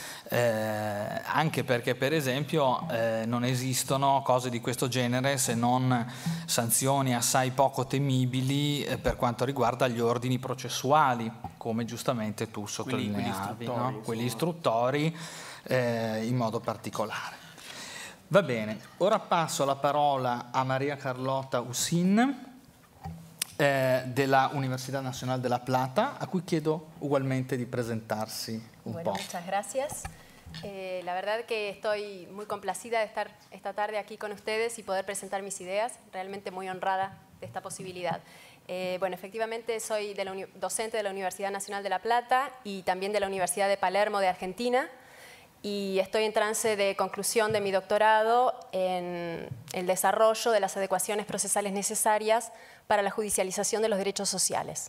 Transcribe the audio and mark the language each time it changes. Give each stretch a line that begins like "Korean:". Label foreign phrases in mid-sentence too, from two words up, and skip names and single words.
Italian: anche perché per esempio non esistono cose di questo genere se non sanzioni assai poco temibili per quanto riguarda gli ordini processuali, come giustamente tu sottolineavi, quelli istruttori in modo particolare. Va bene, ora passo la parola a Maria Carlota Usín della Universidad Nacional de La Plata, a cui chiedo ugualmente di presentarsi un po'.
Spanish: Muchas gracias. La verdad que estoy muy complacida de estar esta tarde aquí con ustedes y poder presentar mis ideas, realmente muy honrada de esta posibilidad. Bueno, efectivamente soy docente de la Universidad Nacional de La Plata y también de la Universidad de Palermo de Argentina, y estoy en trance de conclusión de mi doctorado en el desarrollo de las adecuaciones procesales necesarias para la judicialización de los derechos sociales.